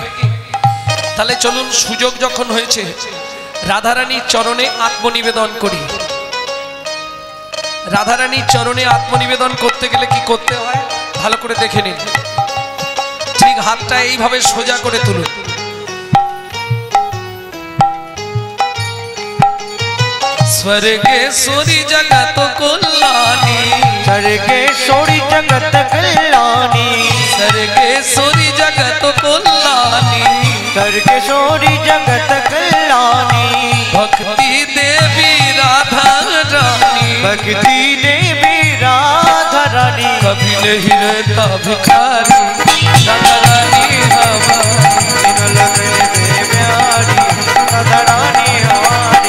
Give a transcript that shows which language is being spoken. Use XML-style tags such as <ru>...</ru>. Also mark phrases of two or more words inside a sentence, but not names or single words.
<bn>তাহলে চলুন, সুযোগ যখন হয়েছে রাধারানীর চরণে আত্মনিবেদন করি। রাধারানীর চরণে আত্মনিবেদন করতে গেলে কি করতে হয় ভালো করে দেখে নিন। ঠিক হাতটা এইভাবে সোজা করে তুলুন।</bn> <hi>स्वर्गेश्वरी जगत कल्याणी, स्वर्गेश्वरी जगत कल्याणी। स्वर्गेश्वरी जगत कल्याणी, स्वर्गेश्वरी जगत कल्याणी। भक्ति देवी राधा रानी, भक्ति देवी राधा रानी। कभी नहीं रहता भिखारी, राधा रानी हमारी। तीनों लोकन में प्यारी, राधा रानी हमारी।</hi>